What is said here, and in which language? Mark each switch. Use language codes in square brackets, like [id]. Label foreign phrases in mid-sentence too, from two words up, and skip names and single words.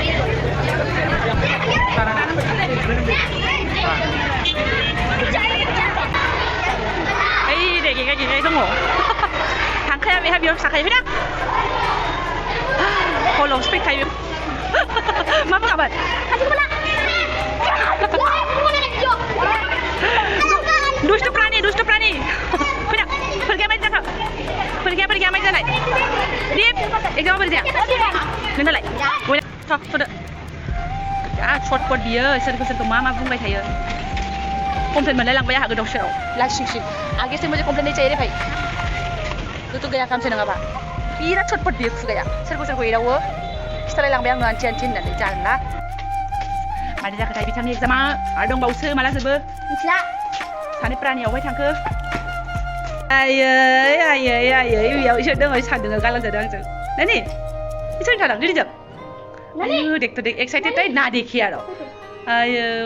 [brx] गेगाय दङ थांखाया बेहा बेयाव थाखायो फैना हलावसो फैखायो मा बुङामोन दुष्ट प्राणी फैना फरिखाया मायदि जाखो फरिखाया मायदि जानाय दीप एग्जामा बोरै जाया नोंनालाय थ'दो सर्टकट बियो सोरखौ मा बुंबाय थायो कमप्लेन मोनलाय लांबाय आंहा गोदाव सोराव लासिं [hi] आगे से मुझे कमप्लेन नहीं चाहिए रे भाई तू गया काम से [brx] नङाबा बिराद सर्टकट बियो खुगाया सोरखौ एदावो खिथालाय लांबाय आङो आन्थि होननानै जानला मारै जाखोथाय बिथांनि एग्जामा आरो दंबावोसो माला जोबो मिथिला सानै प्रानियावहाय थांखो आयै बेयाव इसोर दङ सान्दों गालांजादों आंजों नानि इसोरनि थादों दिदिजों आयु देखथ' देख एक्साइटेड टाइ ना देखि आरो आयौ